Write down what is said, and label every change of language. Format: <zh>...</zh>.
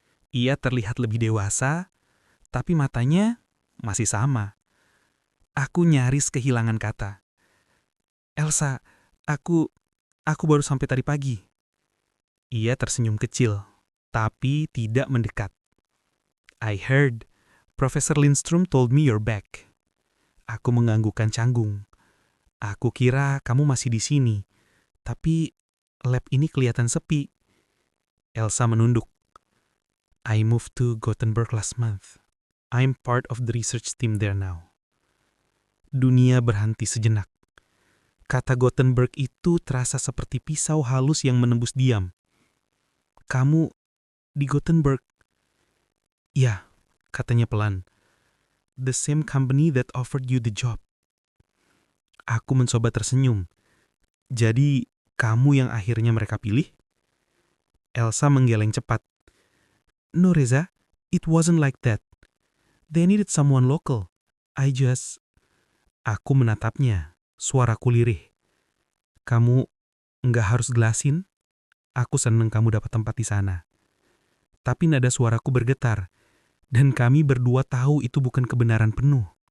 <id>Ia terlihat lebih dewasa, tapi matanya masih sama. Aku nyaris kehilangan kata. Elsa, aku baru sampai tadi pagi. Ia tersenyum kecil, tapi tidak mendekat.</id> <en>I heard, Professor Lindstrom told me you're back.</en> <id>Aku menganggukkan canggung. Aku kira kamu masih di sini, tapi lab ini kelihatan sepi. Elsa menunduk.</id> <en>I moved to Gothenburg last month. I'm part of the research team there now.</en> <id>Dunia berhenti sejenak. Kata Gothenburg itu terasa seperti pisau halus yang menembus diam. Kamu di Gothenburg? Ya, katanya pelan.</id> <en>The same company that offered you the job.</en> <id>Aku mencoba tersenyum. Jadi, kamu yang akhirnya mereka pilih? Elsa menggeleng cepat.</id> <en>No, Reza, it wasn't like that. They needed someone local.</en> <id>Aku menatapnya, suaraku lirih. Kamu nggak harus gelasin. Aku seneng kamu dapat tempat di sana. Tapi nada suaraku bergetar, dan kami berdua tahu itu bukan kebenaran penuh.</id>